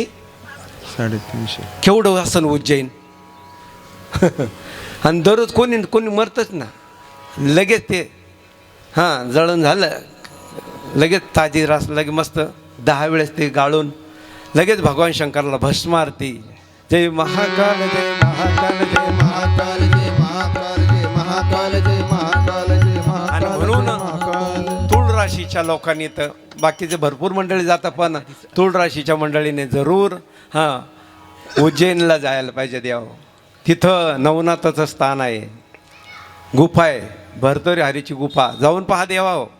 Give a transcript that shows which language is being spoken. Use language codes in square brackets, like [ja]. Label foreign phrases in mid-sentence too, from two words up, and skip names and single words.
[mr] 350. केवढं असं उज्जैन. आणि दररोज कोणी मरतच ना. लगेच ते जळण झालं, लगेच ताजी रास लगेच मस्त 10 वेळेस ते गाळून लगेच भगवान शंकराला भस्म आरती. जय महाकाल, जय महाकाल, जय महाकाल, जय महाकाल, जय महाकाल, जय महाकाल, जय महाकाल. आणि म्हणून तुळ राशीच्या लोकांनी तर बाकीचे भरपूर मंडळी जातात, पण तुळ राशीच्या मंडळीने जरूर उज्जैनला जायला पाहिजे. द्यावं तिथं नवनाथाचं स्थान आहे, गुफा आहे, भरतरी हरीची गुफा, जाऊन पहा देवा.